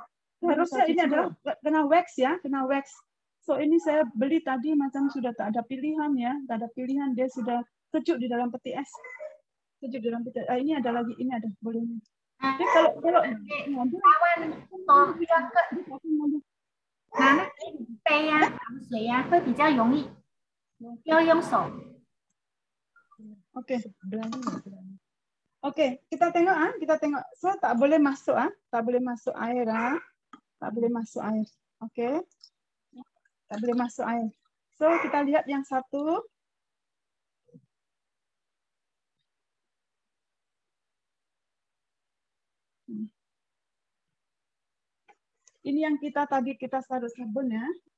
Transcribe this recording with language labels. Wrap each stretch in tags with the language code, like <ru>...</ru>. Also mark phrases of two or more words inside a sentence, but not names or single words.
<ms>Harusnya ini adalah kena wax ya, kena wax. So ini saya beli tadi macam sudah tak ada pilihan ya, tak ada pilihan, dia sudah sejuk di dalam peti es. Sejuk di dalam peti es. Ini ada lagi, ini ada boleh. Jadi kalau kawan untuk jaga</ms> <zh>拿那个杯啊、糖水啊会比较容易，要用手。</zh> <ms>Oke. Oke, kita tengok kita tengok. So tak boleh masuk tak boleh masuk air tak boleh masuk air. Oke. Tak boleh masuk air. So kita lihat yang satu. Ini yang tadi kita taruh sabun ya.</ms>